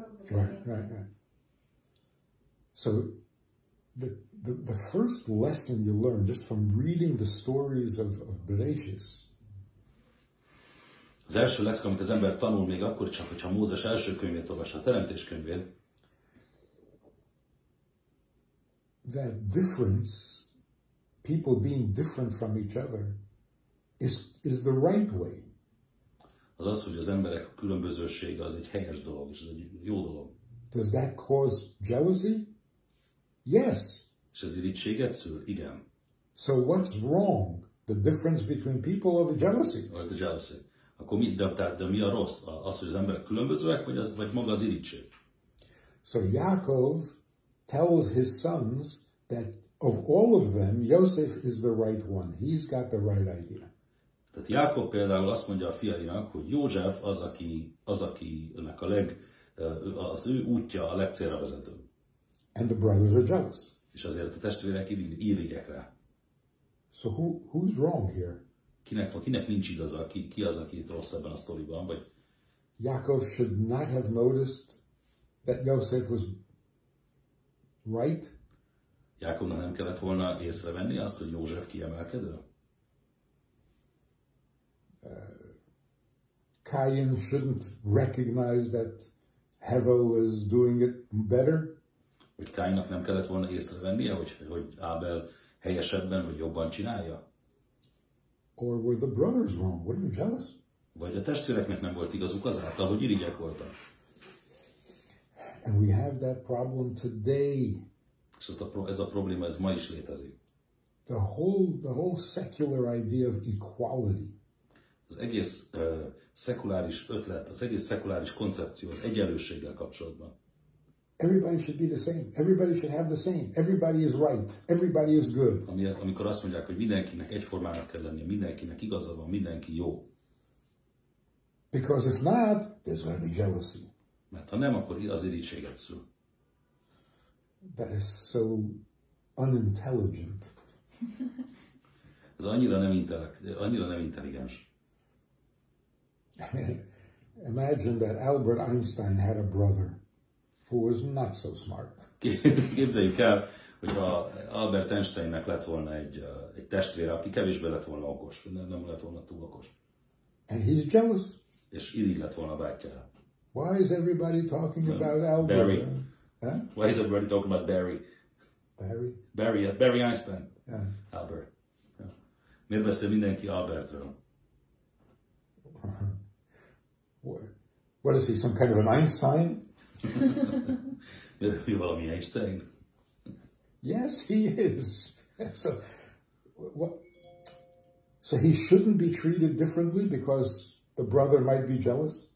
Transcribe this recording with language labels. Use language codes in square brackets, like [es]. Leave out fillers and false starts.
[en] Right. So the first lesson you learn just from reading the stories of Bereshis. [hu] Az első lecke, amit az ember tanul még akkor csak, hogyha Mózes első könyvét olvas, a Teremtés könyvét. [en] That difference, people being different from each other, is the right way. [hu] Az, hogy az emberek különbözősége az egy helyes dolog, és ez egy jó dolog. [en] Does that cause jealousy? Yes. [hu] És ez irigységet szül? Igen. [en] So what's wrong? The difference between people or the jealousy? Or the jealousy. [hu] Akkor de mi a rossz? Az, hogy az emberek különbözőek, vagy maga az irigység? [en] So Yaakov tells his sons that of all of them, Joseph is the right one. He's got the right idea. [hu] Tehát Jákob például azt mondja a fiainak, hogy József az, akinek az ő útja a legcélra vezető. [en] And the brothers are jealous. [hu] És azért a testvérek irigyek rá. [en] So who's wrong here? [hu] Kinek nincs igaza? Ki az, aki itt rossz ebben a sztoriban? Vagy [en] Yaakov should not have noticed that Joseph was right. [hu] Jákobnak nem kellett volna észrevenni azt, hogy József kiemelkedő? [en] Cain shouldn't recognize that Hevel is doing it better. [hu] Hogy Cainnak nem kellett volna észrevennie, hogy Ábel helyesebben vagy jobban csinálja? [en] Or were the brothers wrong? Were you jealous? [hu] Vagy a testvéreknek nem volt igazuk azáltal, hogy irigyek voltak? [en] And we have that problem today. [hu] És ez a probléma, ez ma is létezik. [en] The whole secular idea of equality. [hu] Az egész szekuláris ötlet, az egész szekuláris koncepció az egyenlőséggel kapcsolatban. [en] Everybody should be the same. Everybody should have the same. Everybody is right. Everybody is good. [hu] Amikor azt mondják, hogy mindenkinek egyformának kell lennie, mindenkinek igaza van, mindenki jó. [en] Because if not, there's going to be jealousy. [hu] Mert ha nem, akkor az irítséget szül. [en] That is so unintelligent. [hu] Ez annyira nem intelligens. [en] Imagine that Albert Einstein had a brother who was not so smart. [hu] Képzeljük el, hogyha Albert Einsteinnek lett volna egy testvére, aki kevésbé lett volna okos, nem lett volna túl okos. [en] And he's jealous. [hu] És irigy lett volna a bátyjára. [en] Why is everybody talking about Albert? Barry. Huh? Why is everybody talking about Barry? Barry Einstein. Yeah. Albert. Yeah. [hu] Miért beszél mindenki Albertről? [en] What is he, some kind of an Einstein? [hu] Miért valami Einstein? [en] Yes, he is. So he shouldn't be treated differently because the brother might be jealous?